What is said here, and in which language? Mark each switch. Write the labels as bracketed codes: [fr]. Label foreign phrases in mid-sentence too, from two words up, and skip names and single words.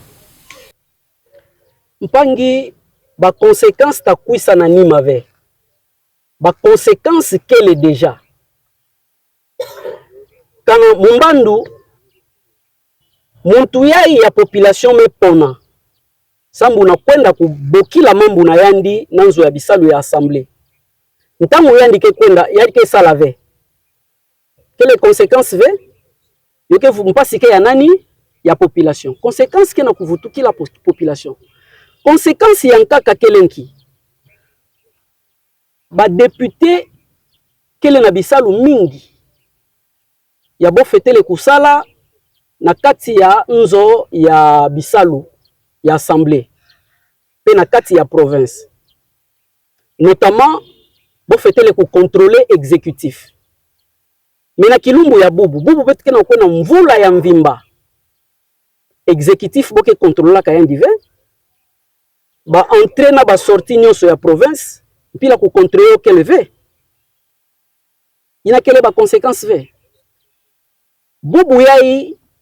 [ktu] Mpangi ba conséquence takwisa na nima ve ba conséquence kele déjà kana mumbandu muntu yai ya population mepona sambu na kwenda kubokila mambu na yandi nanzo ya bisalu ya assemblée ntango yandi ke kwenda yadi ke sala ve [fr] quelle conséquence [ktu] ve yoke mpasi ke ya nani ya population conséquence ke na kuvutuki la population conséquence ya nkaka kelenki ba député kele na bisalu mingi ya bo fetele kusala na kati ya nzo ya bisalu ya assemblée pe na kati ya province notamment bo fetele ku contrôler exécutif mais na kilumbu ya bubu petike na kwena mvula ya mvimba exécutif boke contrôler ka yandive ba entrer na ba sortie nyonso ya province mpila ku contrôler keleve ina kele ba conséquence ve bubu yai